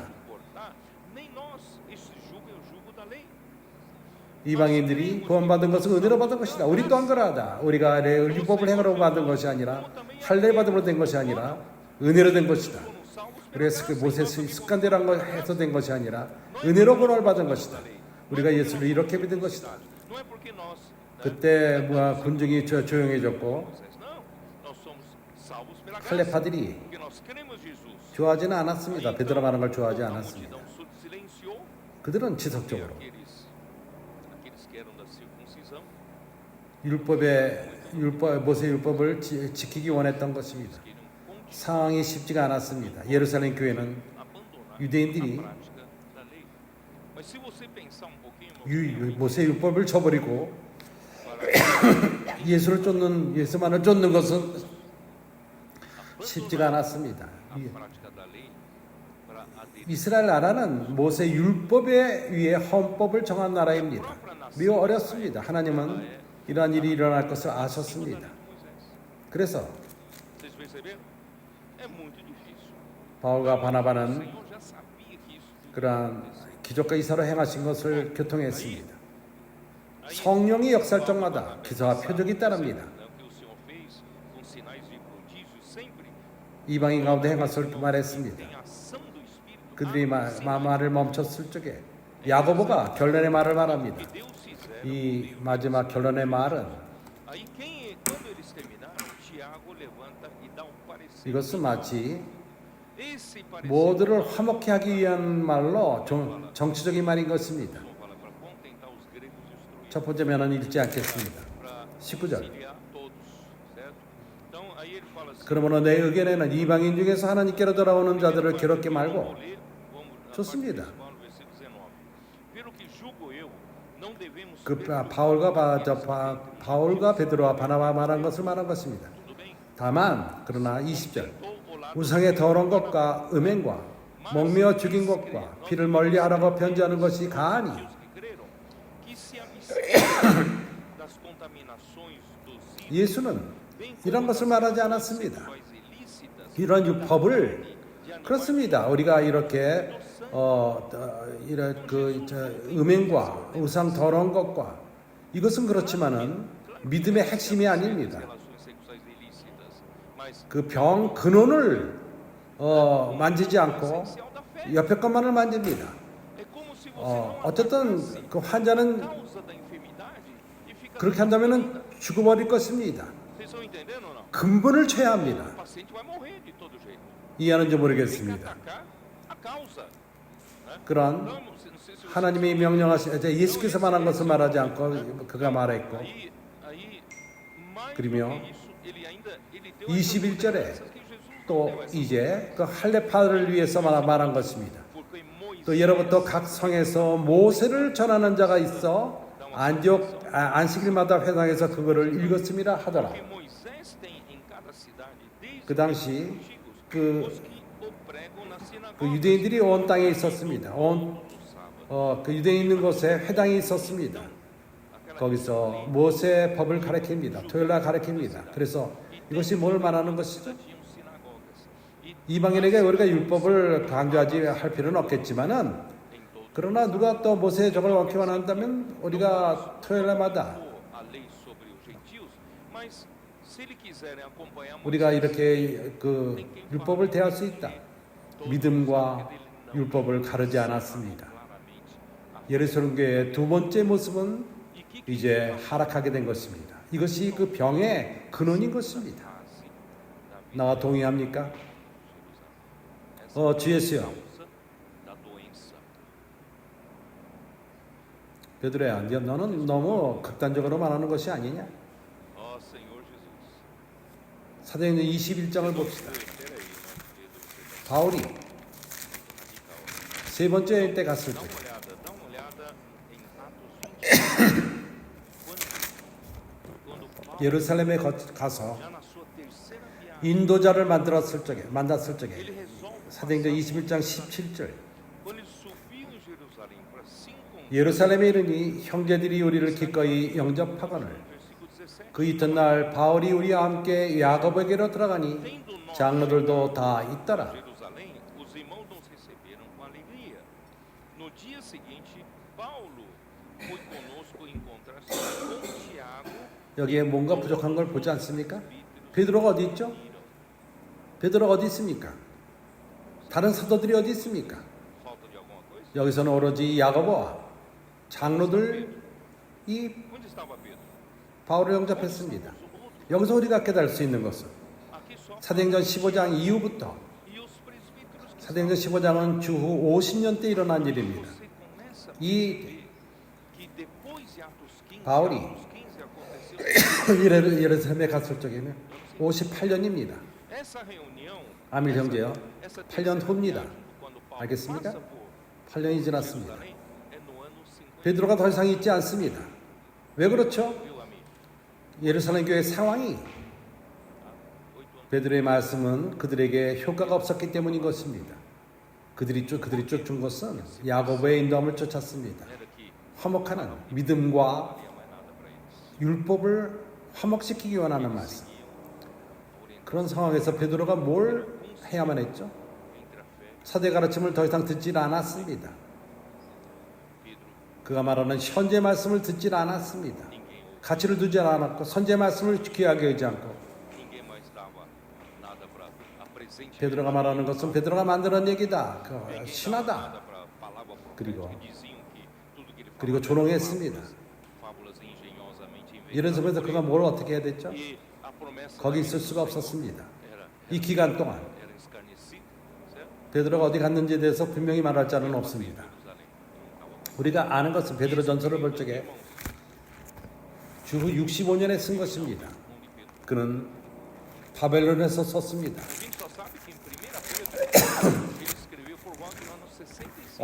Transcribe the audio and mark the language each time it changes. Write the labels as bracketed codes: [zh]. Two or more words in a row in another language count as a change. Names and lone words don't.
[pt] importar, nem nós este jugo é o jugo da lei. [ko] 이방인들이 구원받은 것은 은혜로 받은 것이다. 우리 또한 그러하다. 우리가 율법을 행으로 받은 것이 아니라 할례 받음으로 된 것이 아니라 은혜로 된 것이다. [pt] Foram salvos pela [ko] 그래서 그 모세 습관대로 한 걸 해서 된 것이 아니라 은혜로 구원을 받은 것이다. 우리가 예수를 이렇게 믿은 것이다. [pt] Não é porque nós [ko] 그때 군중이 조용해졌고 [pt] Moisés, não, nós somos salvos pela graça. [ko] 할례파들이 [pt] Porque nós cremos Jesus. [ko] 좋아하지는 않았습니다. 베드로 말하는 걸 좋아하지 [pt] A [ko] 않았습니다. [pt] multidão silenciou [ko] 그들은 [pt] e [ko] 지속적으로 [pt] aqueles que eram da circuncisão [ko] 모세 율법을 지키기 원했던 것입니다. [pt] queriam continuar [ko] 상황이 쉽지가 않았습니다. 예루살렘 교회는 [pt] abandonar [ko] 유대인들이 [pt] a prática da lei. Mas se você pensar um pouquinho, [ko] 모세 율법을 저버리고 예수만을 쫓는 것은 쉽지가 않았습니다. [pt] a prática da lei para aderir [ko] 이스라엘 나라는 모세 율법에 의해 헌법을 정한 나라입니다. 매우 어렵습니다. 하나님은 이러한 일이 일어날 것을 아셨습니다. [pt] Moisés. [ko] 그래서 [pt] Vocês perceberam? É muito difícil. [ko] 바울과 [pt] O [ko] 바나바는 [pt] Senhor já sabia que isso [ko] 그러한 기적과 이사로 행하신 것을 교통했습니다. 성령이 역사할 적마다 기사와 표적이 따릅니다. [pt] que o Senhor fez com sinais e prodígios sempre [ko] 이방인 가운데 행하실 말했습니다. [pt] tem ação do Espírito. [ko] 그들이 말을 멈췄을 적에 야고보가 결론의 말을 말합니다. [pt] Que Deus fizer. [ko] 이 마지막 결론의 말은 [pt] Aí quando eles terminaram, Tiago levanta e dá um parecer [ko] 이것은 마치 [pt] Esse parecer [ko] 모두를 화목케 하기 위한 말로 정치적인 말인 것입니다. [pt] fala para contentar os gregos destruídos, [ko] 첫 번째 면은 읽지 않겠습니다. [pt] para [ko] 19절. [pt] conciliar todos, certo? Então aí ele fala assim, [ko] 그러므로 내 의견에는 이방인 중에서 하나님께로 돌아오는 자들을 괴롭게 말고 [pt] vamos ler, vamos a parte [ko] 좋습니다. [pt] principal no versículo 19. Pelo que julgo eu, não devemos [ko] 그 [pt] perturbar [ko] 바울과 베드로와 바나바 말한 것을 말한 것입니다. [pt] tudo bem? [ko] 다만 그러나 20절 [pt] Ou o lado [ko] 우상의 더러운 것과 음행과 목매어 죽인 것과 피를 멀리하라고 편지하는 것이 가하니 [pt] dos que creram, que se abstenham das contaminações dos ídolos, [ko] 예수는 [pt] bem como [ko] 이런 것을 [pt] das [ko] 말하지 않았습니다. [pt] sacrifícios ilícitas, [ko] 이런 율법을 [pt] de animais [ko] 그렇습니다. 우리가 이렇게 이런 음행과 우상 더러운 것과 이것은 그렇지만은 믿음의 핵심이 아닙니다. [pt] relações sexuais ilícitas, mas [ko] 그 병 근원을 만지지 않고 [pt] essencial da fé. [ko] 옆에 것만을 만집니다. [pt] É como se você não [ko] 어쨌든 [pt] atacasse [ko] 그 환자는 [pt] a causa da enfermidade e fica [ko] 그렇게 한다면은 죽어버릴 것입니다. [pt] Vocês estão entendendo ou não? [ko] 근본을 쳐야 합니다. [pt] O paciente vai morrer de todo jeito. [ko] 이해하는지 [pt] Tem que [ko] 모르겠습니다. [pt] atacar a causa. Né? [ko] 그런 [pt] Não sei se você [ko] 하나님이 명령하신 예수께서 말한 것을 말하지 않고 그가 말했고 [pt] aí mais [ko] 그러며 [pt] do que isso, ele deu [ko] 21절에 [pt] essas que Jesus não [ko] 또 [pt] deu essas [ko] 이제 그 할례파를 위해서 말한 것입니다. [pt] porque Moisés [ko] 또 여러분도 각 성에서 모세를 전하는 자가 있어 안식일마다 회당에서 그거를 읽었음이라 하더라. [pt] porque Moisés tem em cada cidade desde [ko] 그 당시 [pt] os antigos [ko] 그, [pt] os que o pregam na sinagoga. [ko] 그 유대인들이 온 땅에 있었습니다. [pt] No sábado. [ko] 그 유대인 있는 곳에 회당이 있었습니다. [pt] Aquela [ko] 거기서 모세 법을 가르칩니다. 토요일날 가르칩니다. 그래서 이것이 뭘 말하는 것이죠? [pt] tinham sinagogas. E [ko] 이방인에게 우리가 율법을 강조하지 할 필요는 없겠지만은 [pt] em todo [ko] 그러나 누가 또 모세의 법을 어기 원한다면 우리가 토요일마다 [pt] a lei sobre os gentios, mas se ele quiserem acompanhar [ko] 우리가 이렇게 그 율법을 대할 수 있다. 믿음과 율법을 가르지 않았습니다. 예루살렘 교회의 두 번째 모습은 이제 하락하게 된 것입니다. 이것이 그 병의 근원인 것입니다. 나와 동의합니까? 주 예수여, [pt] da doença. [ko] 베드로야, 너는 너무 극단적으로 말하는 것이 아니냐? [pt] Ó Senhor Jesus. [ko] 사도행전 21장을 봅시다. [pt] Peraí, meu Pedro, você tá [ko] 바울이 [pt] radical. [ko] 세 번째 때 갔을 때 [pt] Dá uma olhada em Atos 20. quando Paulo, [ko] 예루살렘에 가서 [pt] já na sua terceira viagem, [ko] 인도자를 만났을 적에 [pt] ele resolve [ko] 사도행전 21장 17절 [pt] quando ele subiu em Jerusalém para se encontrar. [ko] 예루살렘에 이르니 형제들이 우리를 기꺼이 영접하거늘 [pt] Versículo 17. [ko] 그 이튿날 바울이 우리와 함께 야고보에게로 들어가니 [pt] Tendo nós [ko] 장로들도 다 있더라. [pt] Jerusalém, os irmãos nos receberam com alegria. No dia seguinte, Paulo foi conosco encontrar-se com Tiago, [ko] 여기에 뭔가 부족한 걸 보지 않습니까? 베드로가 어디 있죠? 베드로가 어디 있습니까? 다른 사도들이 어디 있습니까? [pt] falta de alguma coisa? [ko] 여기서는 오로지 야고보와 장로들이 [pt] Onde estava Pedro? [ko] 바울을 영접했습니다. 여기서 우리가 깨달을 수 있는 것은 [pt] Aqui só. [ko] 사도행전 15장 이후부터 [pt] E os presbíteros que [ko] 사도행전 15장은 주후 50년 때 일어난 일입니다. [pt] você começa a [ko] 이 [pt] perceber que depois de Atos 15, [ko] 바울이 [pt] Atos 15 aconteceu. [ko] 예루살렘에 갔을 적에는 58년입니다. [pt] Essa reunião, [ko] 아밀 형제요. [pt] essa [ko] 8년 후입니다. [pt] quando Paulo [ko] 알겠습니까? [pt] passa por [ko] 8년이 지났습니다. [pt] Jerusalém, é no ano 50. [ko] 베드로가 더 이상 있지 않습니다. 왜 그렇죠? [pt] Viu, amigo? [ko] 예루살렘 교회 상황이 [pt] 8 anos. [ko] 베드로의 말씀은 그들에게 효과가 없었기 때문인 것입니다. 그들이 쫓은 것은 야고보의 인도함을 쫓았습니다. [pt] Era que [ko] 화목하는 믿음과 [pt] não havia mais nada para eles. [ko] 율법을 화목시키기 원하는 말씀. 그런 상황에서 베드로가 뭘 해야만 했죠? [pt] Entre a fé, [ko] 사대 가르침을 더 이상 듣질 않았습니다. [pt] Pedro, [ko] 그가 말하는 현재 말씀을 듣질 않았습니다. [pt] ninguém ouve, [ko] 가치를 두지 않았고 선제 말씀을 귀하게 여기지 않고 [pt] ninguém mais dava nada para a presente. [ko] 베드로가 말하는 것은 베드로가 만드는 얘기다. 그 [pt] Ninguém dava [ko] 신하다. [pt] nada para a palavra [ko] 그리고- [pt] profética, diziam que tudo que ele [ko] 그리고 [pt] falava [ko] 조롱했습니다. [pt] fábulas engenhosamente [ko] 이런 [pt] inventadas [ko] 속에서 [pt] por [ko] 그가 [pt] ele. [ko] 뭘 어떻게 해야 됐죠? [pt] E a promessa [ko] 거기 [pt] daquele [ko] 있을 수가 [pt] do Senhor [ko] 없었습니다. [pt] era [ko] 이 기간 동안 [pt] era escarnecido, certo? [ko] 베드로가 어디 갔는지에 대해서 분명히 말할 자는 없습니다. [pt] Jerusalém. [ko] 우리가 아는 것은 베드로 전서를 볼 적에 주 65년에 쓴 것입니다. 그는 바벨론에서 썼습니다. [pt] A gente só sabe que em 1 Pedro ele escreveu por volta do ano 65.